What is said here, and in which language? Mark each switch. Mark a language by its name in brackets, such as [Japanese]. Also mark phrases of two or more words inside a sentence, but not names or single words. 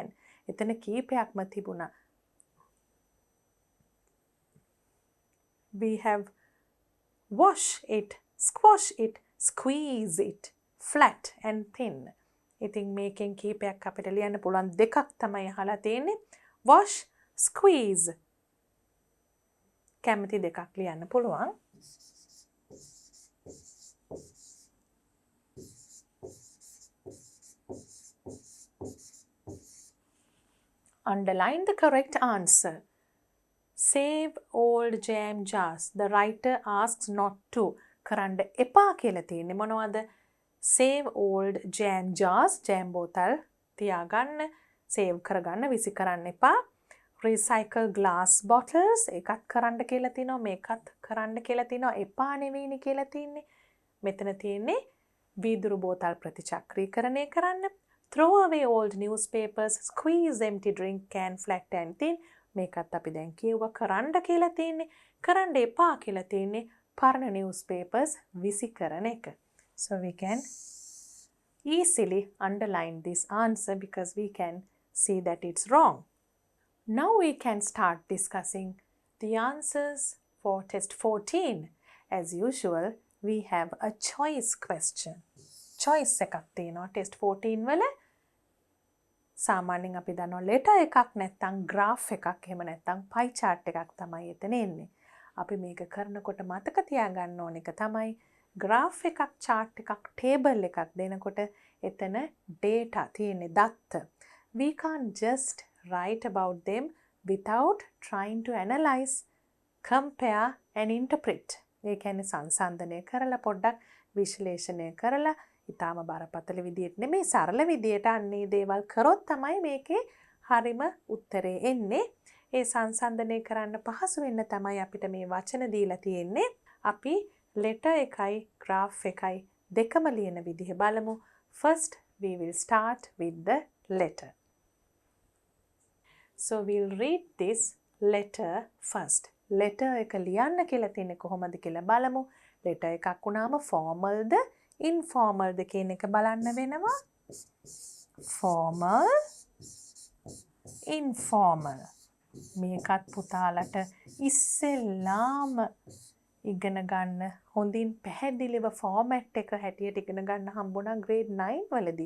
[Sinhala] එතන කීපයක්ම තිබුණා. [English] We have wash it, squash it, squeeze it, flat and thin. [Sinhala] ඉතින් මේකෙන් කීපයක් අපිට ලියන්න පුළුවන්. දෙකක් තමයි අහලා තියෙන්නේ. [English] Wash, squeeze. [Sinhala] කැමති දෙකක් ලියන්න පුළුවන්. [English] Underline the correct answer. Save old jam jars. The writer asks not to. [Sinhala] කරන්න එපා කියලා තියෙන්නේ මොනවද? [English] Save old jam jars. jam [Sinhala] බෝතල් තියාගන්න. save කරගන්න විසි කරන්න එපා. [English] Recycle glass bottles. [Sinhala] ඒකත් කරන්න කියලා තියෙනවා. මේකත් කරන්න කියලා තියෙනවා. එපා නෙවෙයිනේ කියලා තියෙන්නේ. මෙතන තියෙන්නේ වීදුරු බෝතල් ප්‍රතිචක්‍රීකරණය කරන්න. [English] Throw away old newspapers, squeeze empty drink can flat and thin. [Sinhala] මේකත් අපි දැන් කියුවා කරන්න කියලා තියෙන්නේ. කරන්න එපා කියලා තියෙන්නේ පරණ newspapers විසි කරන එක. [English] So we can easily underline this answer because we can see that it's wrong. Now we can start discussing the answers for test 14. As usual, we have a choice question. [Sinhala] choice එකක් තියෙනවා test 14 වල. සාමාන්‍යයෙන් අපි දන්නවා letter එකක් නැත්නම් graph එකක් එහෙම නැත්නම් [English] pie chart [Sinhala] එකක් තමයි එතන එන්නේ. අපි මේක කරනකොට මතක තියාගන්න ඕන එක තමයි graph එකක් chart එකක් table එකක් දෙනකොට එතන data තියෙන්නේ දත්ත. [English] We can't just write about them without trying to analyze, compare and interpret. [Sinhala] ඒ කියන්නේ සංසන්දනය කරලා පොඩ්ඩක් විශ්ලේෂණය කරලා ඉතාම බරපතල විදියට නෙමෙයි සරල විදියට අන්නේ දේවල් කරොත් තමයි මේකේ හරිම උත්තරේ එන්නේ. ඒ සංසන්දනය කරන්න පහසු වෙන්න තමයි අපිට මේ වචන දීලා තියෙන්නේ. අපි letter එකයි graph එකයි දෙකම ලියන විදිහ බලමු. [English] First we will start with the letter. So we'll read this letter first. [Sinhala] letter එක ලියන්න කියලා තියෙන්නේ කොහොමද කියලා බලමු. letter එකක් වුණාම formalද informalද කියන එක බලන්න වෙනවා. [English] formal, informal. [Sinhala] මේකත් පුතාලට ඉස්සෙල්ලාම ඉගෙන ගන්න හොඳින් පැහැදිලිව format එක හැටියට ඉගෙන ගන්න හම්බුණා grade 9 වලදී.